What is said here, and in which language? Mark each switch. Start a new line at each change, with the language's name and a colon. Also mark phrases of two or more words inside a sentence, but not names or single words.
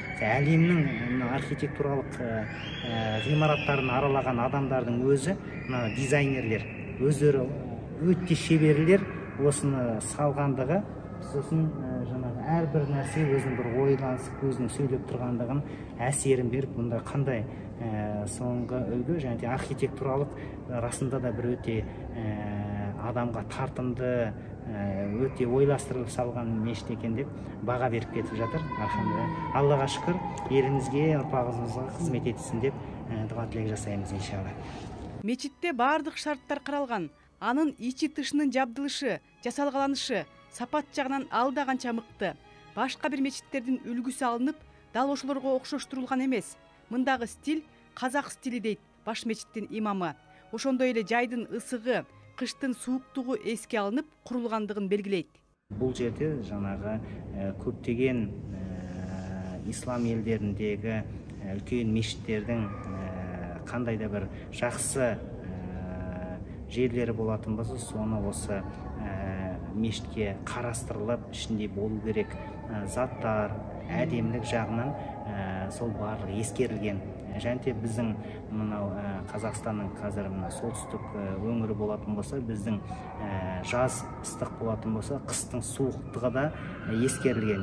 Kazakh: Әлемнің архитектуралық ғимараттарын аралаған адамдардың өзі дизайнерлер, өздері өте шеберлер осыны салғандығы, сосын жаңағы әрбір нәрсе өзінің бір ойланысып, өзінің сөйлеп тұрғандығын әсерін беріп, бұнда қандай соңғы үлгі және архитектуралық расында да бір өте адамға тартымды, өте ойластырылып салған мешіт екен деп баға беріп кетіп жатыр. Аллаға шүкір, елімізге, ұрпағымызға қызмет етсін деп дұға тілек жасаймыз иншалла.
Kyrgyz: Мечитте бардық шарттар қаралған. Анын ичи тышынын жабдылышы, жасалгаланышы, сапат жагынан алда канча мыкты. Башка бир мечиттердин үлгүсү алынып, дал ошолорго окшоштурулган эмес. Мындагы стиль казак стили дейт баш мечиттин имамы. Ошондой эле жайдын ысыгы, кыштын сууктугу эске алынып курулгандыгын белгилейт. Бул жерде жанагы көптөгөн ислам элдериндеги үлкөн мешиттердин
Kazakh: кандай да бир жакшы жерлері болатын болса, соны осы мешітке қарастырылып, ішінде болу керек заттар, әдемілік жағынан сол барлығы ескерілген. Және біздің мынау Қазақстанның қазір солтүстік өңірі болатын болса, біздің жаз ыстық болатын болса, қыстың суықтығы да ескерілген.